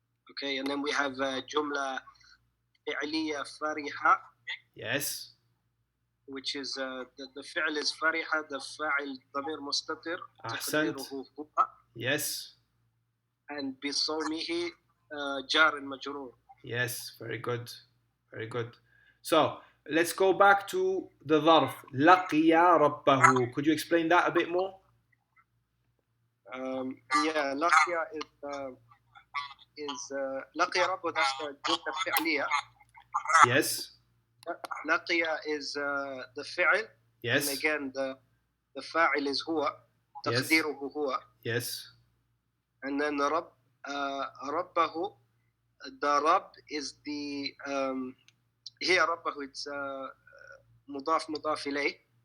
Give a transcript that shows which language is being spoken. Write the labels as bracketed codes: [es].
[en] Okay, and then we have جملة فعلية فرحة. Yes. Which is the فعل is فرحة, the فاعل ضمير مستتر [ar] أحسنت. تقديره هو. [en] Yes. And [ar] بصومه جار مجرور. [en] Yes, very good. Very good. So, let's go back to the ظرف. [ar] لقي ربه. [en] Could you explain that a bit more? Yeah, لقي is لقي ربه, that's the جملة فعلية. Yes. لقي is the فعل. Yes. And again, the فاعل is هو. [ar] تقديره هو. [en] Yes. And then ربه, the رب is the here ربه, it's مضاف إليه.